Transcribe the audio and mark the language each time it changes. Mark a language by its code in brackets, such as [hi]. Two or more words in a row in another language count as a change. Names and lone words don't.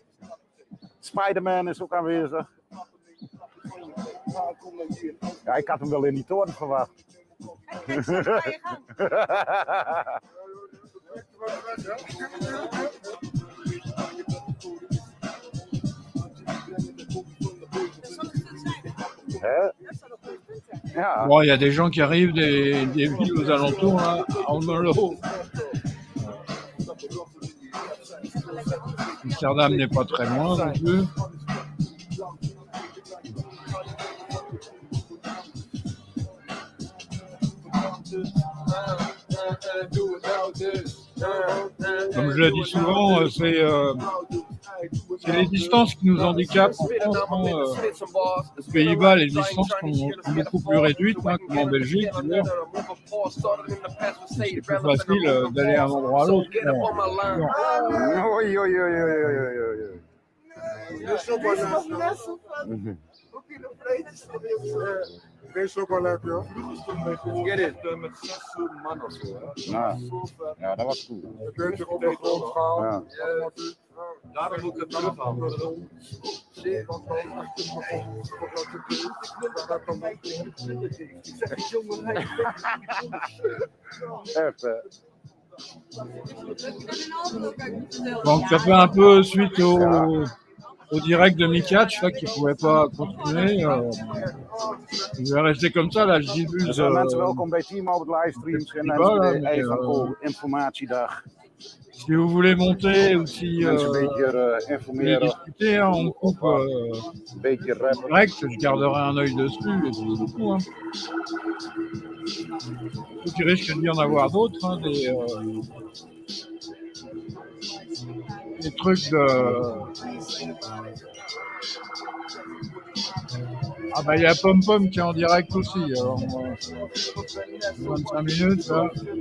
[nl] Spider-Man is ook aanwezig. Ja, ik had hem wel in die toren verwacht. Hè? Ja. [fr] bon, il y a des gens qui arrivent des villes aux alentours là, à Almelo. Amsterdam n'est pas très loin non plus. Comme je le dis souvent, c'est les distances qui nous handicapent en France. Hein. Aux Pays-Bas, les distances sont beaucoup plus réduites hein, comme en Belgique. D'ailleurs. C'est plus facile d'aller à un endroit à l'autre. Bon. [nl] Oei, oei, oei, oei, oei, oei. Deze is ook wel lekker, joh. Met 6 man of zo. Ja, dat was cool. Een beetje op de grond gaan. Ja. Daarom moet ik het terughalen. Echt, [fr] Donc ça fait un peu suite au direct de Mikatch là, qui ne pouvait pas continuer. Je vais rester comme ça, là, je diffuse. [nl] Mensen, welkom bij Team Albert Livestreams en Voilà, Enschede [fr] mais, [nl] Evanco Informatiedag. [fr] Si vous voulez monter ou si [nl] Mensen een [fr] vous [nl] beetje [fr] voulez [nl] informeren. [fr] discuter, hein, on coupe [nl] Een beetje rappen. [fr] direct, je garderai un œil dessus et puis c'est tout. Hein. Il risque d'y en avoir d'autres, hein, des trucs de... Ah bah il y a Pom Pom qui est en direct aussi, alors 25 minutes là.